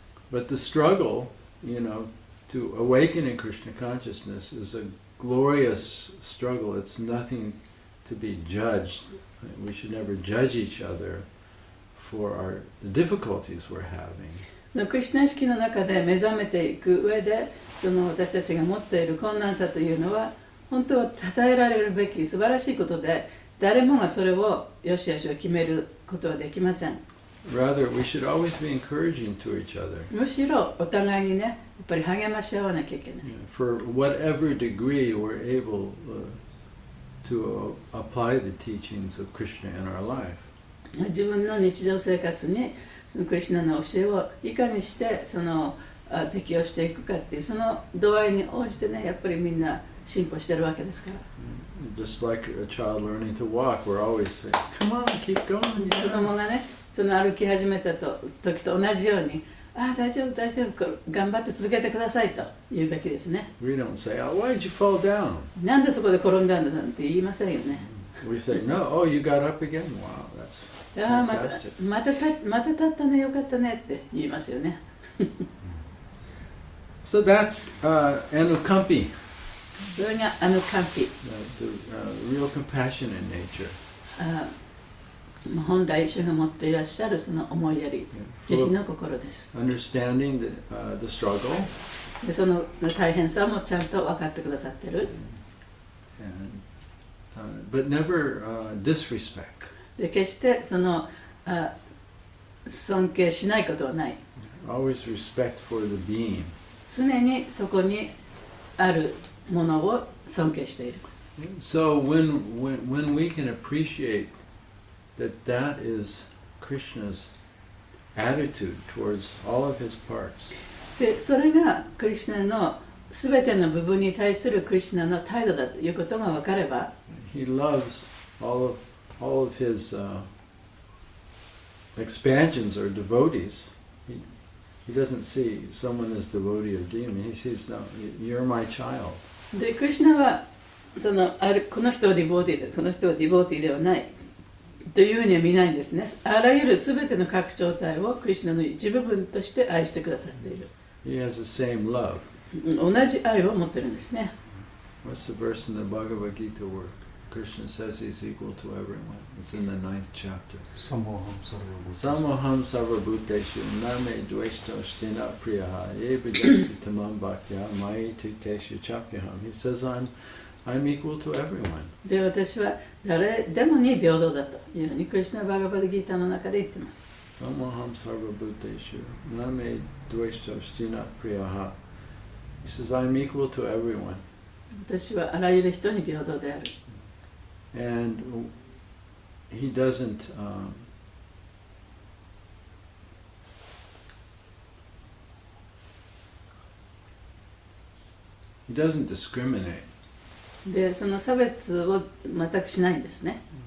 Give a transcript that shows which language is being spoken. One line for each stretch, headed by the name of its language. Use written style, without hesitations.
English: But the struggle, to awaken in Krishna consciousness is a glorious struggle. It's nothing to be judged. We should never judge each other for the difficulties we're having.
Japanese: クリシュナ意識の中で目覚めていく上でその私たちが持っている困難さというのは本当は称えられるべき素晴らしいことで誰もがそれを良し悪しを決めることはできません。
English: Rather, we should always be encouraging to each other.
Japanese: むしろお互いにねやっぱり励まし合わなきゃいけない。
English: For whatever degree we're able to apply the teachings of Krishna in our life.
Japanese: 自分の日常生活にそのクリシュナの教えをいかにして適用していくかっていうその度合いに応じてねやっぱりみんな進歩してるわけですから。
English: Just like a child learning to walk, we're always saying, "Come on, keep going."
Japanese: 子供がねその歩き始めた時と同じように大丈夫大丈夫頑張って続けてくださいと言うべきですね。
English: We don't say, "Oh, why did you fall down?"
Japanese: なんでそこで転んだんだなんて言いませんよね。
English: We say, "No, oh, you got up again. Wow, that's fantastic."
Japanese: また立ったねよかったねって言いますよね。
English: So that's anukampi,
Japanese: それが完璧。
English: the real compassion in nature.
Japanese: 本来主が持っていらっしゃるその思いやり、慈悲の心です。
English: Understanding the struggle,
Japanese: でその大変さもちゃんと分かってくださってる。
English: but never disrespect.
Japanese: で決して尊敬しないことはない。
English: Always respect for the being.
Japanese: 常にそこにあるものを尊敬している。
English: So when we can appreciate that is Krishna's attitude towards all of his parts.
Japanese: でそれがクリシュナのすべての部分に対するクリシュナの態度だということが分かれば、
English: he loves all of his expansions or devotees. He doesn't see someone as devotee or demon. He sees, no, you're my child.
Japanese: でクリシュナはこの人はディボーティーでこの人はディボーティーではないというふうには見ないんですね。あらゆるすべての拡張体をクリシュナの一部分として愛してくださっている。
English: He has the same love.
Japanese: 同じ愛を持ってるんですね。
English: What's the verse in the Bhagavad Gita where Krishna says he's equal to everyone? It's in the 9th chapter.
Sanskrit: Samoham sarva bhuteshu name dveshto stina priyaha ye bhajati tamam bhaktya mai titeshu chapyaham.
English: He says, I'm equal to everyone.
Japanese: で、私は誰でもに平等だというふうにクリシュナバガバダギータの中で言ってます。
Sanskrit: Samoham sarva bhuteshu name dveshto stina priyaha.
English: He says, I'm equal to everyone.
Japanese: 私はあらゆる人に平等である。
English: And he doesn't discriminate.
Japanese: で、その差別を全くしないんですね。